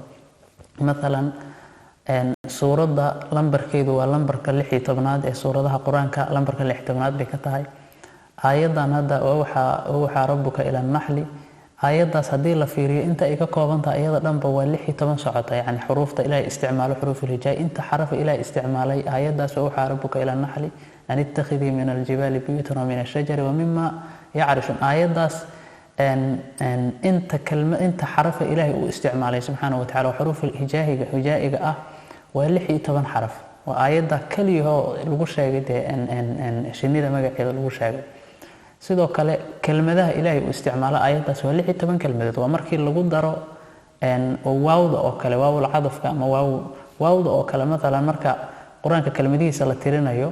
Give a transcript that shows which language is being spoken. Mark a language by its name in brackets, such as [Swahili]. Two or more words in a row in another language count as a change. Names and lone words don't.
[Somali] مثلا suurada lambarkeedu waa lambarka 16aad ee suuradaha quraanka lambarka 16aad bay ka tahay. aayadan hadda waxa [Arabic] ربك إلى النحل [Somali] aayadaas hadii la fiiriyo inta ay ka kooban tahay ayada dhanba waa 16 socota yani xuruufta Ilaahay isticmaalo [Arabic] حروف الهجاء [Somali] inta xaraf Ilaahay isticmaalay aayadaas waxa [Arabic] ربك إلى النحل أن اتخذي من الجبال بيوتا ومن الشجر ومما يعرشون [Somali] aayadaas inta xaraf Ilaahay uu isticmaalay [Arabic] سبحانه وتعالى [Somali] xuruuf al-hijaa'iga ah waa 16 xaraf waa aayada kaliya oo lagu sheegay shinnida magaceeda lagu sheegay. sidoo kale kelmadaha Ilaahay uu isticmaalo aayadaas waa 16 kelmadood waa markii lagu daro waawda oo kale waawul cadafka ama waawda oo kale mesela marka quraanka kelmadihiisa la tirinayo